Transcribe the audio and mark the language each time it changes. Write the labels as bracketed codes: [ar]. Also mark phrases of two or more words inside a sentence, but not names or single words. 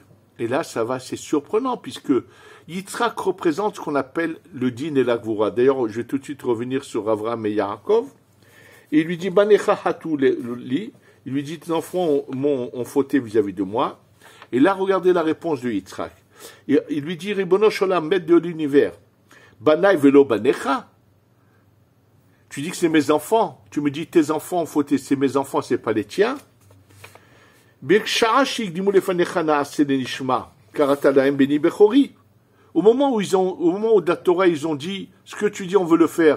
[fr] Et là, c'est surprenant, puisque Yitzhak représente ce qu'on appelle le din et la gvura. D'ailleurs, je vais tout de suite revenir sur Avraham et Yaakov. Et il lui dit, [he] בניך חטאו לי. [fr] Il lui dit, tes enfants ont fauté vis-à-vis de moi. Et là, regardez la réponse de Yitzhak. Il lui dit, [he] רבונו של עולם, [fr] maître de l'univers, [he] בני ולא בניך. [fr] Tu dis que c'est mes enfants. Tu me dis, tes enfants ont fauté, c'est mes enfants, c'est pas les tiens. Au moment où de la Torah, ils ont dit, ce que tu dis, on veut le faire.